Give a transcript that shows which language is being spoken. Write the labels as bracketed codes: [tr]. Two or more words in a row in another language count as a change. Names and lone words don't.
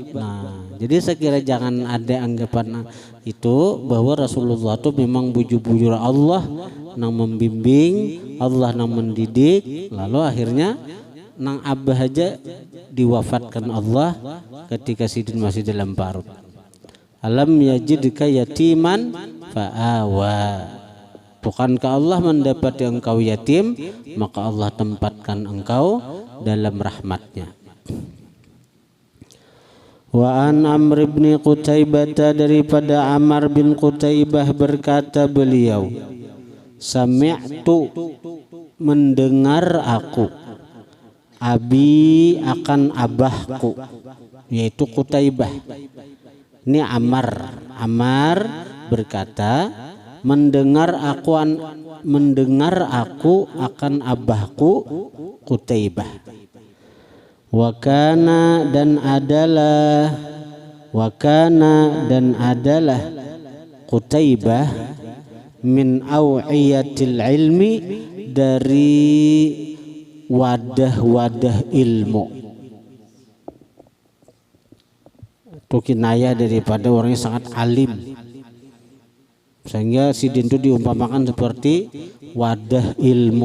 [bjn] Nah, jadi saya kira jangan ada anggapan itu bahwa Rasulullah tuh memang bujur-bujur Allah nang membimbing, Allah nang mendidik, lalu akhirnya nang abah aja diwafatkan Allah ketika Sidin masih dalam parut. [ar] Alam yajidka yatiman fa'awa. [bjn] Bukankah Allah mendapati engkau yatim, maka Allah tempatkan engkau dalam rahmatnya. [ar] Wa an Amr bin Qutaibah, [bjn] daripada Amr bin Qutaibah berkata beliau, sami'tu mendengar aku, abi akan abahku, yaitu Qutaibah. Ini Amr berkata, mendengar aku akan abahku Qutaibah. [ar] Wakana [bjn] dan adalah [ar] Qutaibah min awiyatil ilmi, [bjn] dari wadah-wadah ilmu. Itu kinayah daripada orang yang sangat alim, sehingga Sidin itu diumpamakan seperti wadah ilmu.